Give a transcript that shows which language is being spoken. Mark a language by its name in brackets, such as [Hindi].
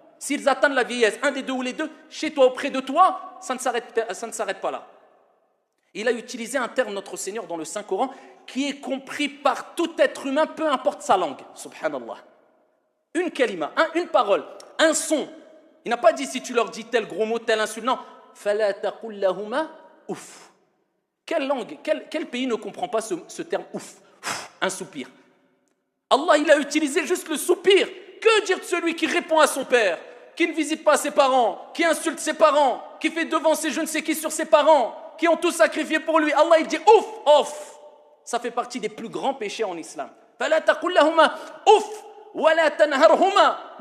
[French] S'ils atteignent la vieillesse, un des deux ou les deux, chez toi, auprès de toi, ça ne s'arrête pas là. Il a utilisé un terme notre Seigneur dans le Saint-Coran qui est compris par tout être humain, peu importe sa langue. Subhanallah. Une kalima, une parole, un son. Il n'a pas dit si tu leur dis tel gros mot, tel insulte, non. [Arabic] فَلَا تَقُلْ لَهُمَا ouf. [French] Quelle langue, quel pays ne comprend pas ce terme ouf, un soupir? Allah, il a utilisé juste le soupir. Que dire de celui qui répond à son père, qui ne visite pas ses parents, qui insulte ses parents, qui fait devancer je ne sais qui sur ses parents, qui ont tout sacrifié pour lui? Allah, il dit ouf, ouf. Ça fait partie des plus grands péchés en islam. [Arabic] فَلَا تَقُلْ لَهُمَا ouf, وَلَا تَنْهَرْهُمَا.